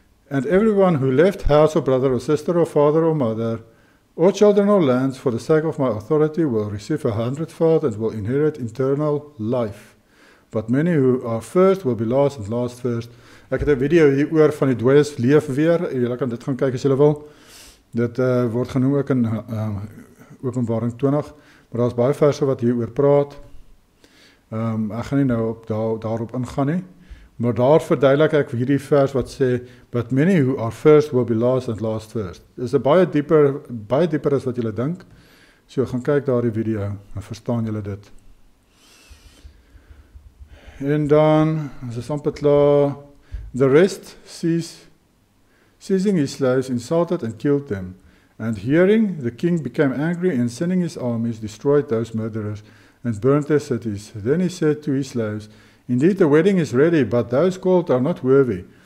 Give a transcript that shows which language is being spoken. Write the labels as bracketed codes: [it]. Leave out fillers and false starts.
[en] And everyone who left house or brother or sister or father or mother, or children or lands for the sake of my authority will receive 100-fold and will inherit eternal life. But many who are first will be last and last first. [af] Ek het 'n video hier oor van die dooies leef weer. Julle kan dit gaan kyk as julle wil. Dit word genoem ook in Openbaring 20, maar daar's baie verse wat hier oor praat. Ek gaan nie nou daarop ingaan nie, maar daar verduidelik ek hierdie vers wat sê, [en] but many who are first will be last and last first. [af] Dit is baie dieper as wat julle dink. So gaan kyk daar die video, en verstaan julle dit. En dan, as is amper klaar, [en] the rest seizing his slaves, insulted and killed them. And hearing, the king became angry and sending his armies, destroyed those murderers and burnt their cities. Then he said to his slaves, indeed the wedding is ready, but those called are not worthy.